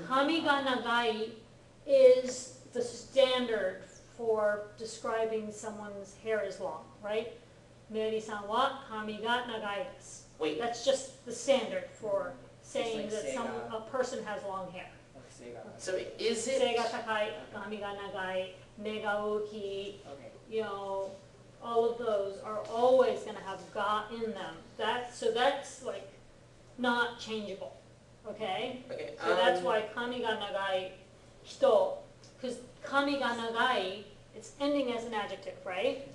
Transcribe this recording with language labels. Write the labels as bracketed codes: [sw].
[ja] kami ga nagai [en] is the standard for describing someone's hair is long, right? [ja] Meri-san wa kami ga nagai desu. [en] Wait, That's just the standard for saying like seiga. a person has long hair. Like say ga? so is it? [ja] 背が高い、髪が長い、目が大きい、 [en] Okay. you know, all of those are always going to have ga in them. So that's like not changeable, okay? Okay, So that's why [ja] kami ga nagai hito, [en] because kami ga nagai, it's ending as an adjective, right?